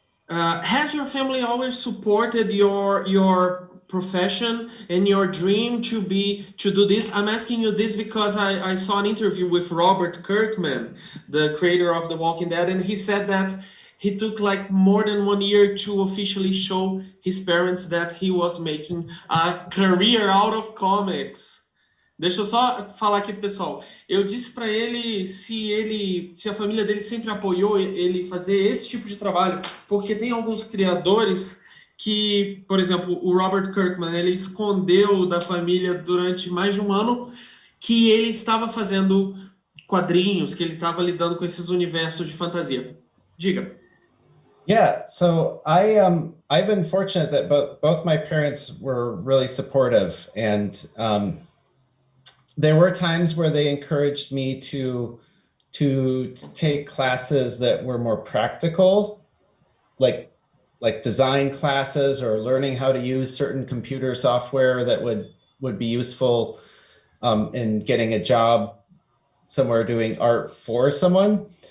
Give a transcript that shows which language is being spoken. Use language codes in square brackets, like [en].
[en] Has your family always supported your profession and your dream to do this? I'm asking you this because I saw an interview with Robert Kirkman, the creator of The Walking Dead, and he said that he took like more than 1 year to officially show his parents that he was making a career out of comics. [pt] Deixa eu só falar aqui pro pessoal. Eu disse para ele se a família dele sempre apoiou ele fazer esse tipo de trabalho, porque tem alguns criadores que, por exemplo, o Robert Kirkman, ele escondeu da família durante mais de 1 ano que ele estava fazendo quadrinhos, que ele estava lidando com esses universos de fantasia. Diga. [en] Yeah, so I've been fortunate that both my parents were really supportive, and there were times where they encouraged me to take classes that were more practical, like design classes or learning how to use certain computer software that would be useful in getting a job somewhere doing art for someone.